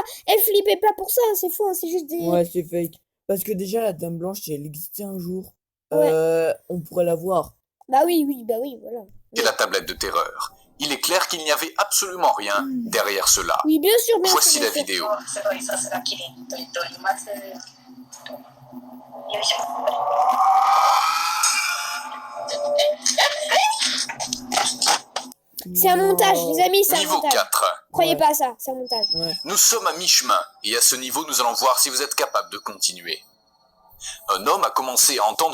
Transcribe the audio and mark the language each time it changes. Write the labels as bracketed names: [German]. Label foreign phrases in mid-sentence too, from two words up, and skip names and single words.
[French] Elle flippait pas pour ça. C'est faux. C'est juste des... Ouais, c'est fake. Parce que déjà, la Dame Blanche, si elle existait un jour, Ouais. on pourrait la voir. Bah oui, voilà. la tablette de terreur. Il est clair qu'il n'y avait absolument rien derrière cela. Oui, bien sûr, bien Voici sûr. la bien sûr. vidéo. [Japanese] すごいさすが綺麗に撮れております。よいしょ。 [French] C'est un montage, les amis, c'est un Niveau montage. 4. Croyez Ouais. pas à ça, c'est un montage. Ouais. Nous sommes à mi-chemin et à ce niveau, nous allons voir si vous êtes capable de continuer. Un homme a commencé à entendre des bruits étranges